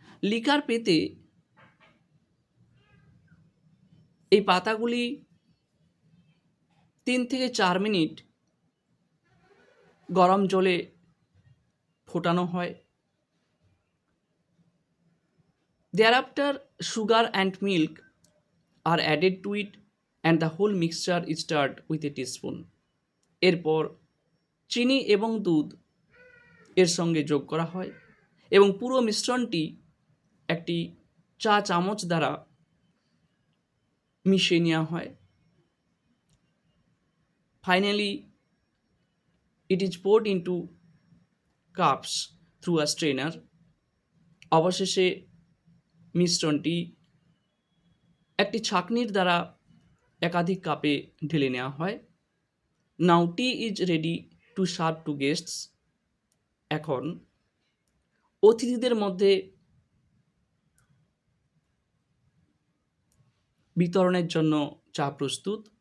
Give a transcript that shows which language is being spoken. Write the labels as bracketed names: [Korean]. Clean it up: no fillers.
[Bangla] Liquor পেতে এই পাতাগুলি 3 থেকে 4 মিনিট গরম জলে ফোটানো হয়। [English] Thereafter, sugar and milk are added to it and the whole mixture is stirred with a teaspoon. [Bangla] এরপর চিনি এবং দুধ এর সঙ্গে যোগ করা হয় এবং পুরো মিশ্রণটি একটি চা চামচ দ্বারা মিশিয়ে নেওয়া হয়। [English] Finally, it is poured into cups through a strainer. [Bangla] অবশেষে মিশ্রণটি একটি ছাঁকনির দ্বারা একাধিক কাপে ঢেলে নেওয়া হয়। [English] Now tea is ready to serve to guests. [Bangla] এখন অতিথিদের মধ্যে বিতরণের জন্য চা প্রস্তুত।